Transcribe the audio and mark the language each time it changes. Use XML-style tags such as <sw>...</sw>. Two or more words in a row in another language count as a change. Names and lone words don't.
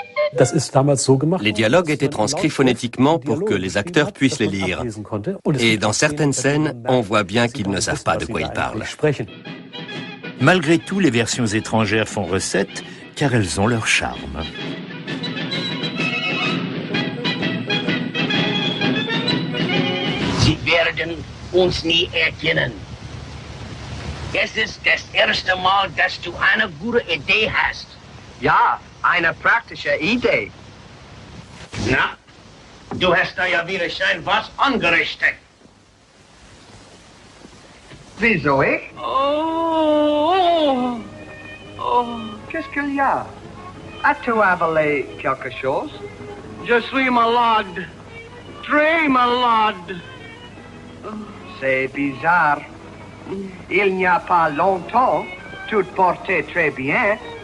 <fr>Les dialogues étaient transcrits phonétiquement pour que les acteurs puissent les lire. Et dans certaines scènes, on voit bien qu'ils ne savent pas de quoi ils parlent. Malgré tout, les versions étrangères font recette, car elles ont leur charme.</fr> <de>Sie werden uns nie erkennen. Es ist das erste Mal, dass du eine gute Idee hast. Ja, eine praktische Idee. Na, du hast da ja wieder schön was angerichtet. Wieso ich?</de> <fr>Oh, qu'est-ce qu'il y a? As-tu avalé quelque chose? Je suis malade. Très malade. C'est bizarre. Il n'y a pas longtemps, tu te portais très bien.</fr>